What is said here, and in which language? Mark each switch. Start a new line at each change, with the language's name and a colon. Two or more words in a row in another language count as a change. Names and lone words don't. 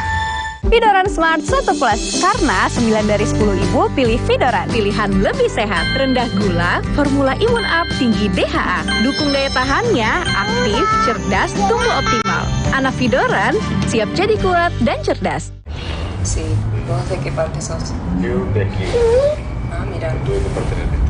Indonesian: Vidoran Smart 1 Plus, karena 9 dari 10 ibu pilih Vidoran. Pilihan lebih sehat, rendah gula, formula Imun Up, tinggi DHA. Dukung daya tahannya, aktif, cerdas, tumbuh optimal. Anak Vidoran siap jadi kuat dan cerdas.
Spanish: Sí, ¿vos de qué parte sos? Yo de aquí. Ah, mira. Tú de parte de norte.